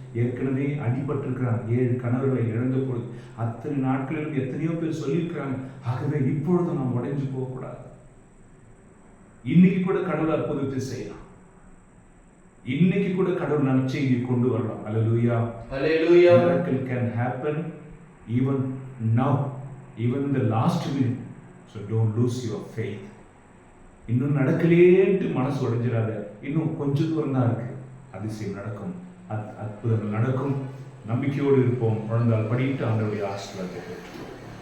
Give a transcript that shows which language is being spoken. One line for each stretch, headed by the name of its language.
Tamil: ஏற்கனவே அடிபட்டிருக்கிறாங்க, 7 கணவர்களை இழந்த பொழுது அத்தனை நாட்களிலும் எத்தனையோ பேர் சொல்லியிருக்கிறாங்க. ஆகவே இப்பொழுது நாம் உடைஞ்சு போகக்கூடாது. இன்னைக்கு கூட கடவுள் அற்புதத்தை செய்யலாம். இன்னைக்கு கூட கடவுள் நற்செய்தி கொண்டு வரலாம். அல்லேலூயா,
English: Hallelujah. miracle can happen even now, even in the last minute. So don't lose your faith.
Tamil: இன்னும் நடக்கலேன்ட்டு மனசு உடைஞ்சிடாத. இன்னும் கொஞ்சம் தூரம் தான் இருக்கு. அதிசயம் நடக்கும், அற்புதங்கள் நடக்கும். நம்பிக்கையோடு இருப்போம். குழந்தால் படிட்டு ஆண்டவருடைய ஆசீர்வாதத்தை பெற்றுவோம்.